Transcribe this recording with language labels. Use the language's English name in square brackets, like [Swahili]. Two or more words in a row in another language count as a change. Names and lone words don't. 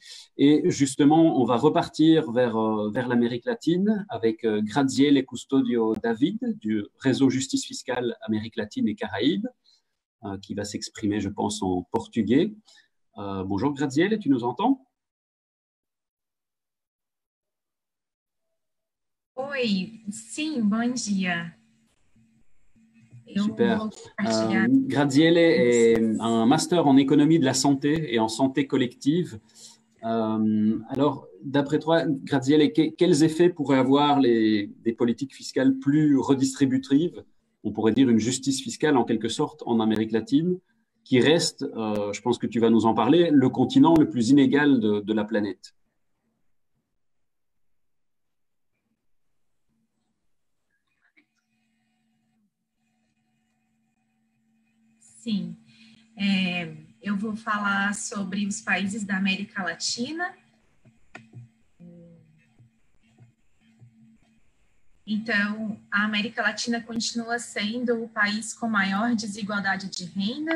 [French] Et justement, on va repartir vers l'Amérique latine avec Graziele Custodio David du réseau Justice Fiscale Amérique latine et Caraïbes, qui va s'exprimer, je pense, en portugais. Bonjour Graziele, tu nous entends? [Portuguese] Oi, sim, bom dia. [French] Super. Graziele est un master en économie de la santé et en santé collective. Alors, d'après toi, Graziele, quels effets pourraient avoir des politiques fiscales plus redistributives, on pourrait dire une justice fiscale en quelque sorte en Amérique latine, qui reste, je pense que tu vas nous en parler, le continent le plus inégal de la planète? [Portuguese] Sim, eu vou falar sobre os países da América Latina. Então, a América Latina continua sendo o país com maior desigualdade de renda.